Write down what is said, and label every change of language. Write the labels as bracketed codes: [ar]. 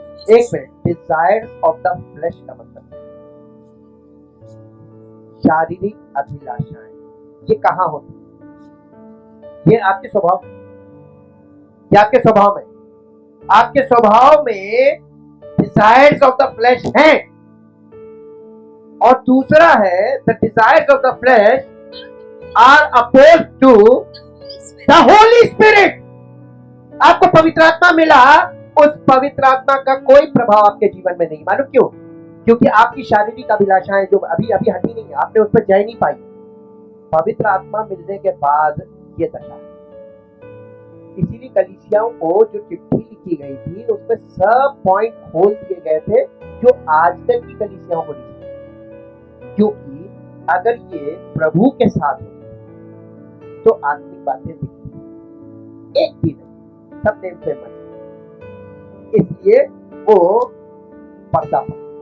[hi] एक minute, [en] desires of the flesh [hi] का मतलब शारीरिक अभिलाषाएं, ये कहाँ होती है? ये आपके स्वभाव में, ये आपके स्वभाव में, आपके स्वभाव में desires of the flesh हैं। और दूसरा है [en] the desires of the flesh are opposed to the Holy Spirit. [hi] आपको पवित्र आत्मा मिला, उस पवित्र आत्मा का कोई प्रभाव आपके जीवन में नहीं। मालूम क्यों? क्योंकि आपकी शारीरिक अभिलाषाएं जो अभी अभी हटी नहीं है, आपने उस पर जय नहीं पाई। पवित्र आत्मा मिलने के बाद ये दशा है। इसीलिए कलीसियाओं को जो चिट्ठी लिखी गई थी उसमें सब पॉइंट खोल दिए गए थे जो आज तक की कलीसियाओं को नहीं, क्योंकि अगर ये प्रभु के साथ होते तो आत्मिक बातें दिखती, एक भी नहीं, सब नेम से मन, इसलिए वो पर्दा पर।